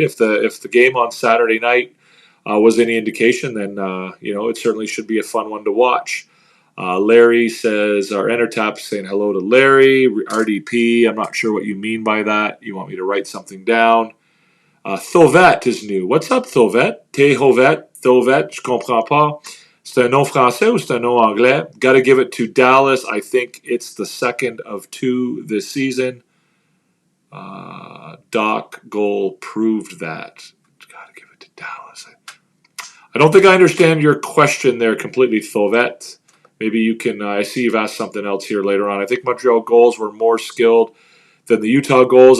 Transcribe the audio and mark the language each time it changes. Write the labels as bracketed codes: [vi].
[en] If the game on Saturday night was any indication, then, it certainly should be a fun one to watch. Larry says, our Entertap saying hello to Larry. RDP, I'm not sure what you mean by that. You want me to write something down? Thovet is new. What's up, Thovet? [fr] Thovet, je comprends pas. C'est un nom français ou c'est un nom anglais? [en] Got to give it to Dallas. I think it's the second of 2 this season. Doc goal proved that. Got to give it to Dallas. I don't think I understand your question there completely, Thovet. Maybe you can, I see you've asked something else here later on. I think Montreal goals were more skilled than the Utah goals.